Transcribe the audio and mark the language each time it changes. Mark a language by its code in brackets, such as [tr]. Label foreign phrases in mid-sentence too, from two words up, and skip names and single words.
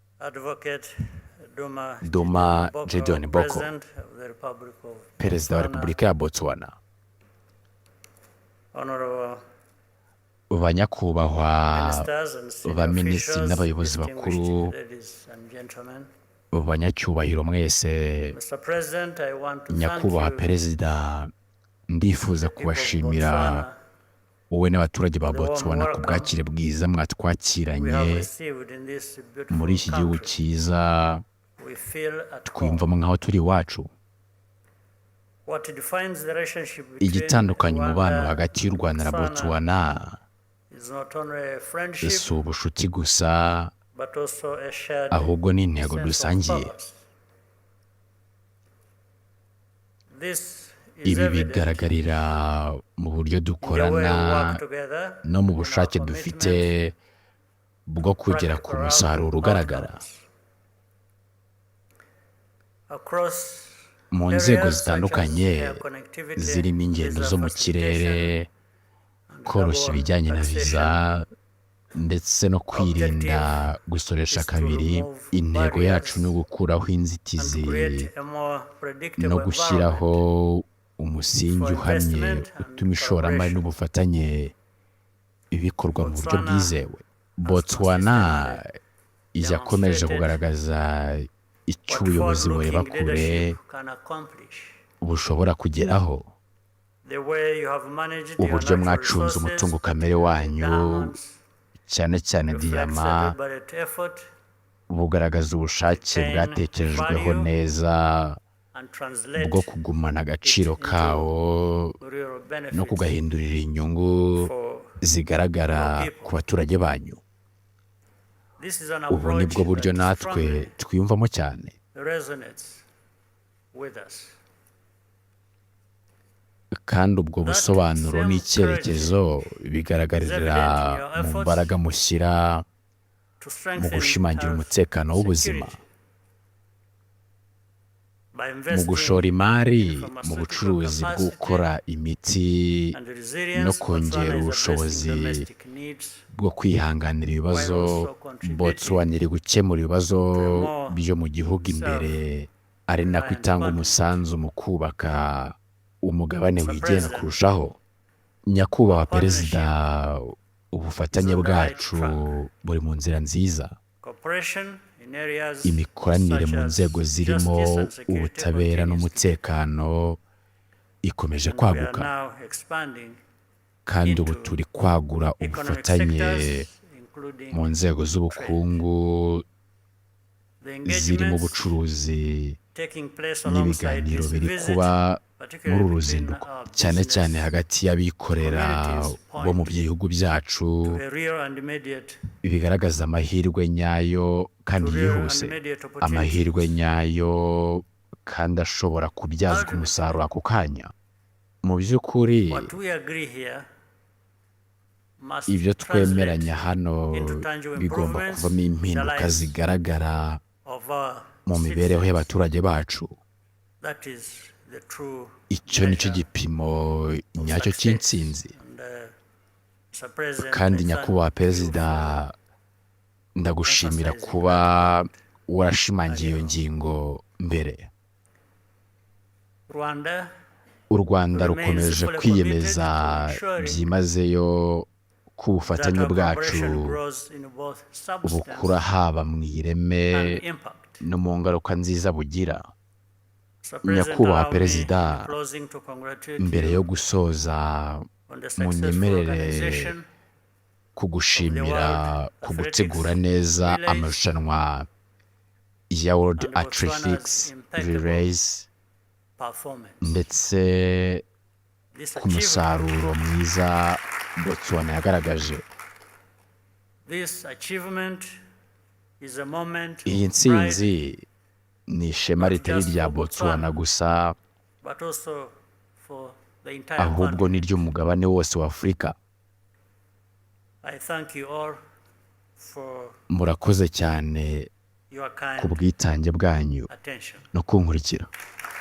[en] Advocate Duma Gideon Boko, President of the Republic of [rw] perezida wa Botswana, repubulika ya Botswana, [en] Honorable [rw] banyakubahwa [en] ministers and senior [rw] baminisitiri [en] officials, [rw] n'abayobozi [en] distinguished [rw] bakuru, [en] ladies and gentlemen. [rw] banyacyubahiro mwese, [en] Mr. President, I want to thank [rw] nyakubahwa [en] you, [rw] perezida, ndifuza [en] people of [rw] kubashimira Botswana, wowe n'abaturage ba [en] for the warm [rw] Botswana ku [en] welcome [rw] bwakire bwiza [en] we have [rw] mwatwakiranye [en] received in this [rw] muri [en] beautiful [rw] iki gihugu [en] country. [rw] cyiza, [en] We feel at home. [rw] twiyumvamo nk'aho turi iwacu. [en] What defines the relationship between [rw] Igitandukanya umubano Rwanda hagati y'u Rwanda na Botswana [en] is not only a friendship, [rw] si ubucuti gusa, [en] but also a shared [rw] ahubwo ni intego [en] sense of [rw] dusangiye. [en] purpose. This is [rw] Ibi [en] evident [rw] bigaragarira mu buryo [en] in the way [rw] dukorana [en] we work together [rw] no mu [en] in our [rw] bushake dufite bwo kugera ku [en] practical [rw] musaruro ugaragara. [en] outcomes. Across [rw] Mu nzego [en] areas such as [rw] zitandukanye [en] air connectivity, [rw] zirimo ingendo visa zo mu [en] facilitation, [rw] kirere, [en] and [rw] koroshya [en] double [rw] ibijyanye na [en] taxation, [rw] viza ndetse no kwirinda gusoresha [en] is to [rw] kabiri. [en] remove [rw] Intego [en] barriers [rw] yacu ni ugukuraho [en] and [rw] inzitizi [en] create a more [rw] no [en] predictable [rw] gushyiraho [en] environment [rw] umusingi [en] for [rw] uhamye [en] investment and [rw] utuma ishoramari [en] collaboration. [rw] n'ubufatanye bikorwa mu buryo Botswana bwizewe. [en] has Botswana consistently [rw] yakomeje [en] demonstrated [rw] kugaragaza icyo [en] what [rw] ubuyobozi bureba [en] forward-looking [rw] kure [en] leadership can accomplish. [rw] bushobora kugeraho. [en] The way you have managed your [rw] Uburyo [en] natural [rw] mwacunze [en] resources, [rw] umutungo kamere wanyu, [en] diamonds, [rw] cyane cyane [en] reflects a [rw] diyama, [en] deliberate effort [rw] bugaragaza ubushake [en] retain [rw] bwatekerejweho [en] value [rw] neza [en] and translate [rw] bwo kugumana agaciro kawo [en] real [rw] no [en] benefits [rw] kugahindurira inyungu [en] for [rw] zigaragara ku baturage banyu. [en] this is an [rw] Ubu [en] approach [rw] nibwo buryo [en] that [rw] natwe [en] strongly [rw] twiyumvamo cyane, [en] resonates with us. [rw] kandi ubwo busobanuro [en] same [rw] n'icyerekezo bigaragarira mu mbaraga mushyira [en] To [rw] mu [en] strengthen [rw] gushimangira [en] health [rw] umutekano w'ubuzima, [en] security by [rw] mu [en] investing [rw] gushora imari [en] in [rw] mu [en] pharmaceutical [rw] bucuruzi bwo [en] capacity [rw] gukora imiti [en] and resilience. [rw] no kongera [en] Botswana is [rw] ubushobozi [en] addressing domestic needs [rw] bwo kwihanganira ibibazo. [en] while also contributing [rw] Botswana iri gukemura ibibazo [en] to a more [rw] byo mu gihugu imbere, ari nako itanga umusanzu mu kubaka umugabane wigenga kurushaho. Nyakubahwa perezida, ubufatanye bwacu buri mu nzira nziza. [en] cooperation in areas [rw] Imikoranire [en] such [rw] mu [en] as [rw] nzego zirimo [en] justice and security [rw] ubutabera [en] continues. [rw] n'umutekano ikomeje [en] And we are [rw] kwaguka, [en] now expanding [rw] kandi ubu [en] into [rw] turi kwagura [en] economic [rw] ubufatanye [en] sectors, including [rw] mu nzego z'ubukungu [en] the [rw] zirimo [en] engagements [rw] ubucuruzi [en] taking place alongside [rw] n'ibiganiro [en] this [rw] biri [en] visit, [rw] kuba muri [en] particularly [rw] uru [en] between [rw] ruzinduko, [en] our [rw] cyane [en] business [rw] cyane hagati y'abikorera [en] communities [rw] bo mu bihugu byacu, [en] to a real and immediate [rw] bigaragaza amahirwe nyayo kandi [en] to real and [rw] yihuse, [en] immediate opportunities. [rw] amahirwe nyayo kandi ashobora kubyazwa umusaruro ako kanya. Mu by'ukuri [en] What we agree here must [rw] ibyo [en] translate [rw] twemeranya hano [en] into tangible [rw] bigomba [en] improvements [rw] kuvamo [en] in the [rw] impinduka [en] lives [rw] zigaragara [en] of our [rw] mu mibereho [en] citizens. [rw] y'abaturage bacu. [en] That is the true [rw] Icyo nicyo [en] measure [rw] gipimo [en] of [rw] nyacyo [en] success. [rw] cy'intsinzi. [en] And, Mr. President, [rw] Kandi [en] I thank [rw] nyakubahwa [en] you [rw] perezida, [en] for [rw] ndagushimira [en] emphasizing [rw] kuba [en] that point. [rw] warashimangiye iyo ngingo mbere. Rwanda U Rwanda [en] remains [rw] rukomeje [en] fully [rw] kwiyemeza [en] committed to ensuring [rw] byimazeyo ko [en] that [rw] ubufatanye [en] our [rw] bwacu [en] cooperation grows in both substance [rw] bukura haba mu ireme [en] and impact. [rw] no mu ngaruka nziza bugira. [en] Mr. President, [rw] Nyakubahwa [en] allow me [rw] perezida, [en] in closing to congratulate [rw] mbere [en] you [rw] yo gusoza [en] on the successful [rw] munyemerere [en] organization [rw] kugushimira [en] World [rw] ku gutegura Athletics neza Relays amarushanwa ya World [en] and Botswana's Athletics impeccable Relays performance. [rw] ndetse [en] This [rw] ku [en] achievement, [rw] musaruro mwiza Botswana yagaragaje. [en] this achievement is a moment [rw] Iyi [en] of pride, [rw] ntsinzi ni ishema [en] not [rw] ritari [en] just [rw] rya [en] for Botswana Botswana, [rw] gusa, [en] but also for the entire [rw] ahubwo [en] country. [rw] ni ry'umugabane wose wa Afurika. [en] I thank you all for [rw] Murakoze cyane [en] your [rw] ku [en] kind [rw] bwitange bwanyu [en] attention. [rw] no kunkurikira.